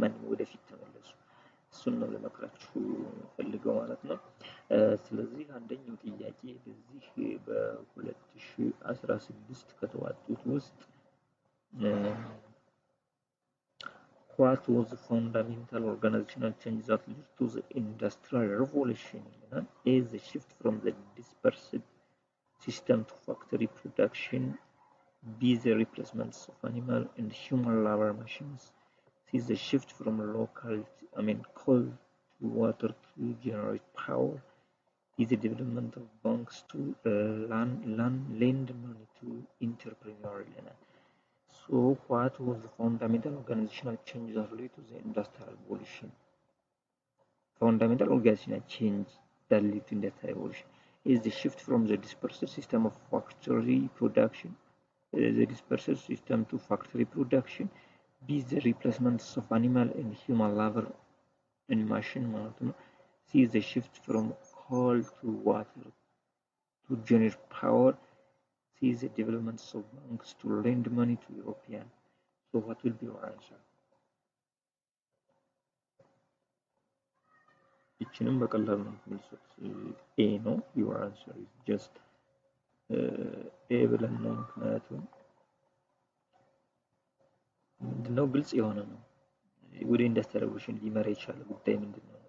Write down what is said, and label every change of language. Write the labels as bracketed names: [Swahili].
[Amharic] ወደፊት ተመለሱ። እሱን ነው ለመክራችሁ ፈልገው ማለት ነው። ስለዚህ አንደኛው ጥያቄ በዚህ በ2016 ከተዋጡት ውስጥ [English] what was the fundamental organizational change that led to the industrial revolution? A, the shift from the dispersed system to factory production. B, the replacement of animal and human labor machines. C, the shift from coal to water to generate power. D, the development of banks to lend money to entrepreneurs. So, what was the fundamental organizational change that led to the industrial revolution? Fundamental organizational change that led to industrial revolution is the shift from the dispersed system of factory production, to factory production. B, the replacement of animal and human labor and machine. C, the shift from coal to water to generate power. C is the developments of banks to lend money to European. So what will be your answer? [Amharic] ይችንም በቀላሉ ነው የምትመልሱት። ኤ ነው። [English] your answer is just [Amharic] ኤ ብለን ነው። ምክንያቱም ምንድነው ግልጽ የሆነ ነው። ወደ ኢንዱስትሪ ሬቮሉሽን ሊመራ የቻለ ጉዳይ ምንድነው?